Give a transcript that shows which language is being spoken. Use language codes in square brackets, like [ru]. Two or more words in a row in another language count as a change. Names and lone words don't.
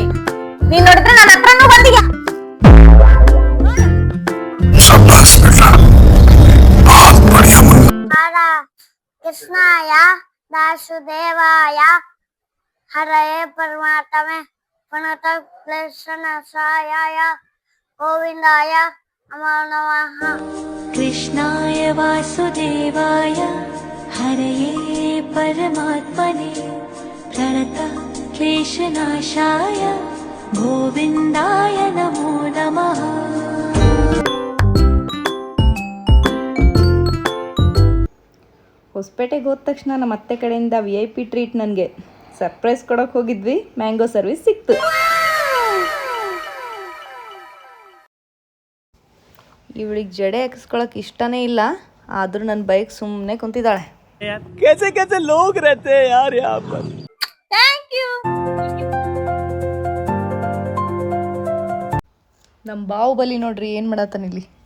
[kn] ನೀನ್ ನೋಡಿದ್ರೆ ನನ್ನ ಹತ್ರನೂ ಬಂದಿಯ. [sa] ಕೃಷ್ಣಾಯ ವಾಸುದೇವಾಯ ಹರಯೇ ಪರಮಾತ್ಮೆ ಪ್ರಣತ ಕ್ಲೇಶನಾಶಾಯ ಗೋವಿಂದಾಯ ನಮೋ ನಮಃ. कृष्णाय वासुदेवाय हरये परमात्मने प्रणतः क्लेशनाशाय गोविन्दाय नमो नमः. [kn] ಹೊಸಪೇಟೆಗೆ ಹೋದ ತಕ್ಷಣ ನಮ್ಮ ಅತ್ತೆ ಕಡೆಯಿಂದ [en] VIP treat. [kn] ನನಗೆ ಸರ್ಪ್ರೈಸ್ ಕೊಡೋಕೆ ಹೋಗಿದ್ವಿ. [en] mango service [kn] ಸಿಕ್ತು. ಇವಳಿಗೆ ಜಡೆ ಹಾಕಿಸ್ಕೊಳಕ್ಕೆ ಇಷ್ಟನೇ ಇಲ್ಲ. ಆದರೂ ನನ್ನ ಬೈಕ್ ಸುಮ್ಮನೆ ಕುಂತಿದ್ದಾಳೆ. [hi] कैसे कैसे लोग रहते हैं यार यहाँ पर. [en] thank you. [kn] ನಮ್ಮ ಬಾಹುಬಲಿ ನೋಡ್ರಿ ಏನು ಮಾಡತ್ತಾನ ಇಲ್ಲಿ.